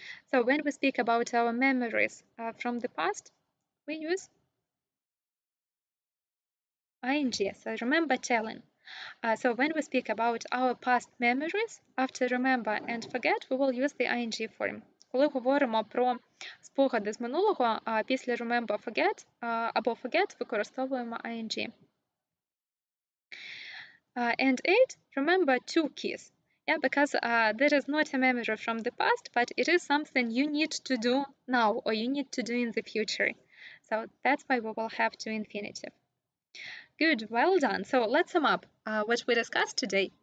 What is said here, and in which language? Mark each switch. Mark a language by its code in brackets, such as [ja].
[en] So when we speak about our memories from the past, we use ing. So remember telling. So when we speak about our past memories, after remember and forget, we will use the ing form. [uk] Коли говоримо про спогади з минулого, після remember, forget або forget використовуємо ing. [en] And 8, remember 2 keys. Yeah, because there is not a memory from the past, but it is something you need to do now or you need to do in the future. So that's why we will have to infinitive. Good, well done. So let's sum up what we discussed today.